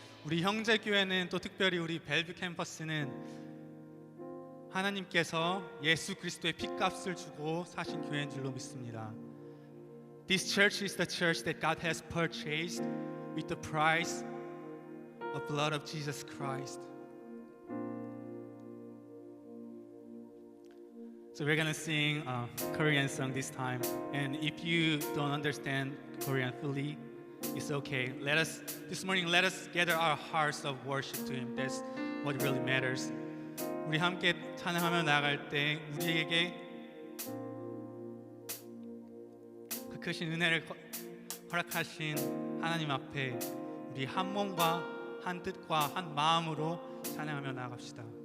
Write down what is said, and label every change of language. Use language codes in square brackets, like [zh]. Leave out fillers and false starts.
[ko] 우리 형제 교회는 또 특별히 우리 벨뷰 캠퍼스는 하나님께서 예수 그리스도의 핏값을 주고 사신 교회인 줄로 믿습니다. [en] This church is the church that God has purchased with the price of blood of Jesus Christ. So we're gonna sing a Korean song this time, and if you don't understand Korean fully, it's okay. This morning let us gather our hearts of worship to Him. That's what really matters. [ko] 우리 함께 찬양하며 나아갈 때 우리에게 그 크신 은혜를 허락하신 하나님 앞에 우리 한 몸과 한 뜻과 한 마음으로 찬양하며 나아갑시다.